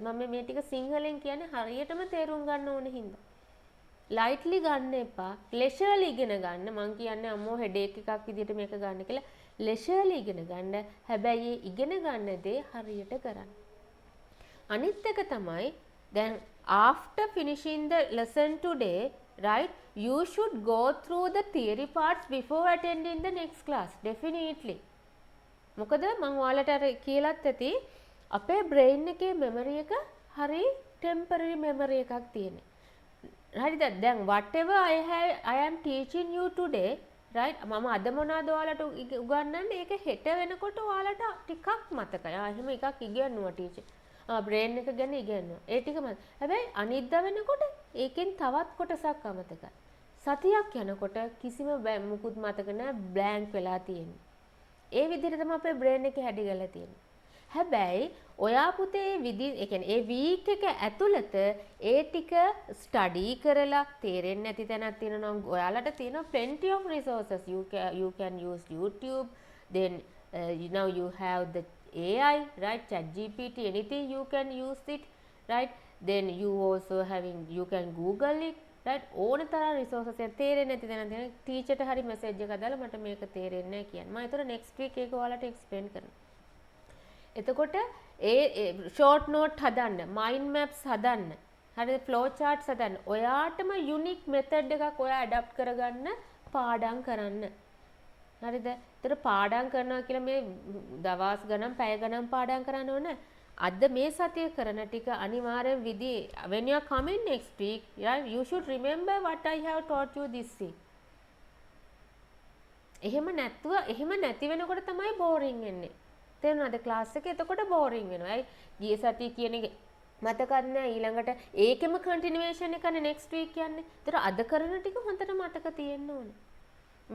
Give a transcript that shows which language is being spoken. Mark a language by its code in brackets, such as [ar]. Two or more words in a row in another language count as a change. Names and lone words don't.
[si] මම මේ ටික සිංහලෙන් කියන්නේ හරියටම තේරුම් ගන්න ඕනේ හින්දා. lightly ගන්න එපා. leisurely ඉගෙන ගන්න. මම කියන්නේ අම්මෝ headache එකක් විදිහට මේක ගන්න කියලා. leisurely ඉගෙන ගන්න. හැබැයි ඉගෙන ගන්න දේ හරියට කරන්න. අනිත් එක තමයි [en] then after finishing the lesson today, right, you should go through the theory parts before attending the next class. Definitely. [si] මොකද මම ඔයාලට අර කියලාත් ඇති අපේ brain එකේ memory එක හරි [en] temporary memory [si] එකක් තියෙනවා. හරිද? දැන් [en] whatever I am teaching you today, right, [si] මම අද මොනවද ඔයාලට උගන්වන්නේ ඒක හෙට වෙනකොට ඔයාලට ටිකක් මතකයි. එහෙම එකක් ඉගෙනුවා ටීචර්. brain එක ගැන ඉගෙනුවා. ඒ ටික මත. හැබැයි අනිද්දා වෙනකොට ඒකෙන් තවත් කොටසක් අමතකයි. සතියක් යනකොට කිසිම මුකුත් මතක නැහැ, blank වෙලා තියෙන්නේ. ඒ විදිහට තමයි අපේ brain එකේ හැදිගලා තියෙන්නේ. හැබැයි ඔයා පුතේ ඒ කියන්නේ ඒ week එක ඇතුළත ඒ ටික study කරලා තේරෙන්නේ නැති තැනක් තියෙනවා නම් ඔයාලට තියෙනවා [en] plenty of resources. You can use YouTube, then now you have the AI, right, ChatGPT, anything you can use it, right, then you can Google it, right, [si] ඕන තරම් resources එක තේරෙන්නේ නැති තැනක් තියෙනවා. ටීචර්ට හරි message එකක් දාලා මට මේක තේරෙන්නේ නැහැ කියන්නේ. මම ඒතර [en] next week [si] ඒක ඔයාලට explain කරනවා. එතකොට ඒ [en] short note [si] හදන්න, [en] mind maps [si] හදන්න, හරිද, [en] flow charts [si] හදන්න. ඔයාටම [en] unique method [si] එකක් ඔයා adapt කරගන්න පාඩම් කරන්න. හරිද? ඒතර පාඩම් කරනවා කියලා මේ දවස් ගණන්, පැය ගණන් පාඩම් කරන්න ඕන. අද මේ සතිය කරන ටික අනිවාර්යෙන් [en] when you are coming next week, yeah, you should remember what I have taught you this week. [si] එහෙම නැති වෙනකොට තමයි boring වෙන්නේ. තේරුණාද? ක්ලාස් එකේ එතකොට boring වෙනවා. අයි ගිය සතිය කියන එක මතකත් නැහැ. ඊළඟට ඒකෙම continuation එකනේ [en] next week [si] කියන්නේ. ඒතර අද කරන ටික හොඳට මතක තියෙන්න ඕනේ.